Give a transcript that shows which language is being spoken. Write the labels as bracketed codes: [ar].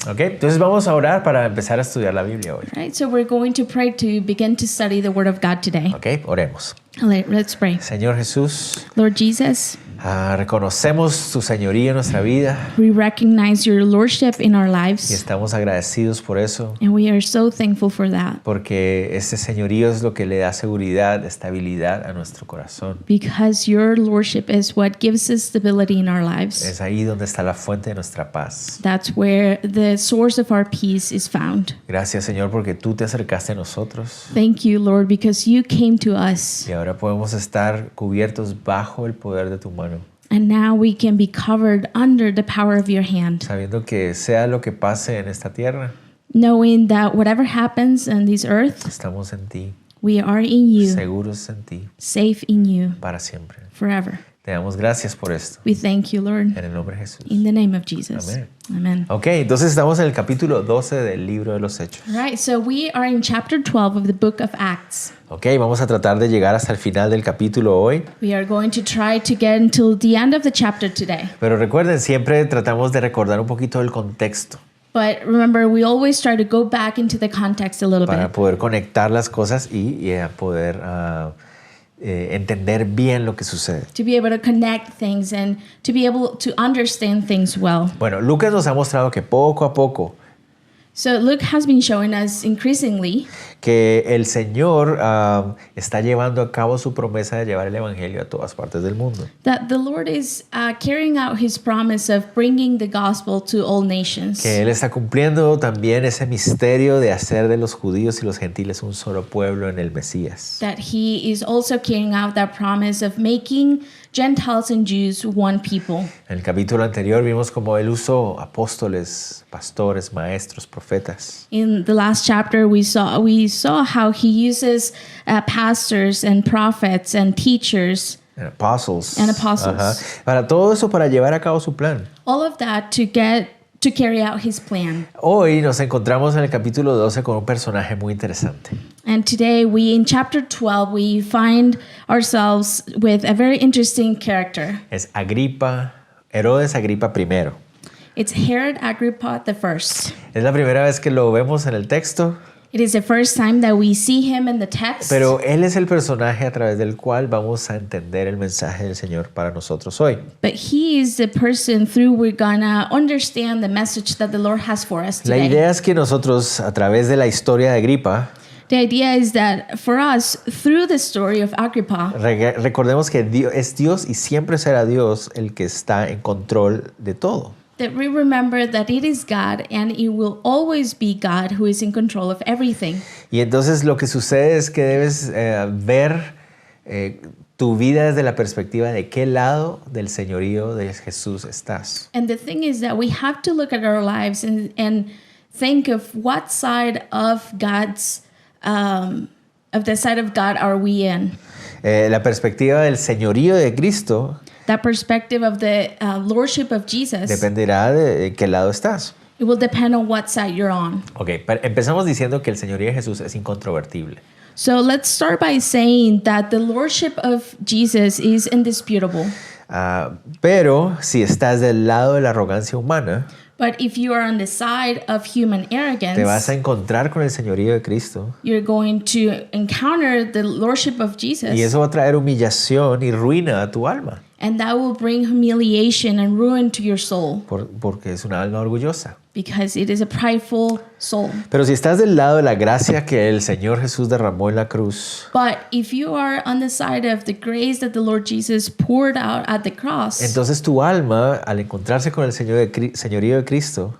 [es] Ok, entonces vamos a orar para empezar a estudiar la Biblia hoy. [en] Right? So we're going to pray to begin to study the Word of God today. [es] Ok, oremos. [en] Let's pray. [es] Señor Jesús, [en] Lord Jesus, [es] reconocemos tu señoría en nuestra vida [en] we recognize your Lordship in our [es] y [en] lives, [es] estamos agradecidos por eso, [en] and we are so thankful for that [es] porque este señorío es lo que le da seguridad, estabilidad a nuestro corazón. [en] because your Lordship is what gives us stability in our lives. [es] Es ahí donde está la fuente de nuestra paz. [en] That's where the source of our peace is found. [es] Gracias, Señor, porque tú te acercaste a nosotros [en] Thank you, Lord, because you came to us, [es] y ahora podemos estar cubiertos bajo el poder de tu mano, [en] and now we can be covered under the power of your hand, [es] sabiendo que sea lo que pase en esta tierra, [en] knowing that whatever happens on this earth, [es] estamos en ti, [en] we are in you, [es] seguros en ti, [en] safe in you [es] para siempre. [en] forever. [es] Te damos gracias por esto, [en] We thank you, Lord, [es] en el nombre de Jesús. [en] in the name of Jesus. [es] Amén. [en] Amen. [es] Ok, entonces estamos en el capítulo 12 del libro de los Hechos. [en] All right, so we are in chapter 12 of the book of Acts. [es] Ok, vamos a tratar de llegar hasta el final del capítulo hoy, [en] We are going to try to get until the end of the chapter today. [es] pero recuerden, siempre tratamos de recordar un poquito el contexto [en] But remember, we always try to go back into the context a little [es] para [en] bit [es] poder conectar las cosas y poder entender bien lo que sucede. [en] to be able to connect things and to be able to understand things well. [es] Bueno, Lucas nos ha mostrado que poco a poco [en] So Luke has been showing us increasingly [es] que el Señor está llevando a cabo su promesa de llevar el Evangelio a todas partes del mundo. [en] that the Lord is carrying out his promise of bringing the gospel to all nations. [es] Que Él está cumpliendo también ese misterio de hacer de los judíos y los gentiles un solo pueblo en el Mesías. [en] That he is also carrying out that promise of making Gentiles and Jews one people. [es] En el capítulo anterior vimos cómo Él usó apóstoles, pastores, maestros, profetas. [en] In the last chapter, we saw how he uses pastors and prophets and teachers, And apostles. And apostles. Ajá. [es] Para todo eso, para llevar a cabo su plan. [en] all of that to carry out his plan. [es] Hoy nos encontramos en el capítulo 12 con un personaje muy interesante. [en] And today, in chapter 12, we find ourselves with a very interesting character. [es] Es Herodes Agripa I. [en] It's Herod Agrippa the First. [es] Es la primera vez que lo vemos en el texto, [en] It is the first time that we see him in the text. [es] pero él es el personaje a través del cual vamos a entender el mensaje del Señor para nosotros hoy. [en] But he is the person through we're gonna understand the message that the Lord has for us [es] La [en] today. [es] idea es que nosotros, a través de la historia de Agripa, [en] The idea is that for us, through the story of Agrippa, [es] recordemos que es Dios y siempre será Dios el que está en control de todo. [en] that we remember that it is God and it will always be God who is in control of everything. [es] Y entonces lo que sucede es que debes ver tu vida desde la perspectiva de qué lado del señorío de Jesús estás. [en] And the thing is that we have to look at our lives and think of what side of God's of the side of God are we in. [es] La perspectiva del señorío de Cristo [en] That perspective of the lordship of Jesus, [es] dependerá de qué lado estás. [en] it will depend on what side you're on. [es] Ok, empezamos diciendo que el señorío de Jesús es incontrovertible. [en] So let's start by saying that the lordship of Jesus is indisputable. [es] Pero si estás del lado de la arrogancia humana, [en] But if you are on the side of human [es] te vas [en] arrogance, [es] a encontrar con el señorío de Cristo. [en] you're going to encounter the lordship of Jesus. [es] Y eso va a traer humillación y ruina a tu alma, [en] And that will bring humiliation and ruin to your soul [es] porque es una alma orgullosa. [en] because it is a prideful soul. [es] Pero si estás del lado de la gracia que el Señor Jesús derramó en la cruz, [en] But if you are on the side of the grace that the Lord Jesus poured out at the cross, [es] entonces tu alma, al encontrarse con el señorío de Cristo,